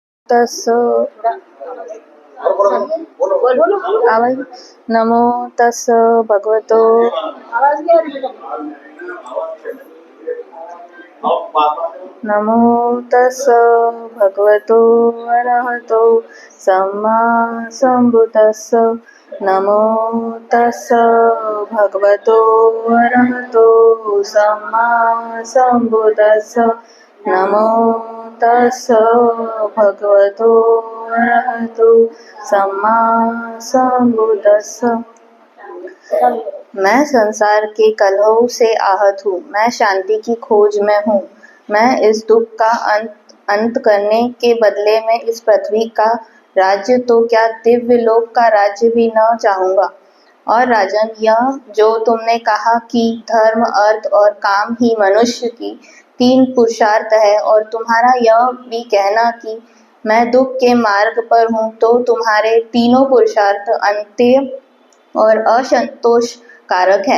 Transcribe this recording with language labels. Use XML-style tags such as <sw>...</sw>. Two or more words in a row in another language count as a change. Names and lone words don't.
<pi>तस्य नमो तस्य भगवतो नमो तस्य भगवतो अरहतो सम्मा सम्बुद्धस्स नमो तस्य भगवतो अरहतो सम्मा सम्बुद्धस्स नमो तस्य भगवतो अरहतो सम्मा सम्बुद्धस्स।</pi> <hi>मैं संसार के कलहों से आहत हूँ, मैं शांति की खोज में हूँ। मैं इस दुख का अंत करने के बदले में इस पृथ्वी का राज्य तो क्या दिव्य लोक का राज्य भी न चाहूँगा। और राजन, यह जो तुमने कहा कि धर्म, अर्थ और काम ही मनुष्य की 3 पुरुषार्थ है, और तुम्हारा यह भी कहना कि मैं दुख के मार्ग पर हूँ, तो तुम्हारे तीनों पुरुषार्थ अंत्य और असंतोष कारक है।</hi>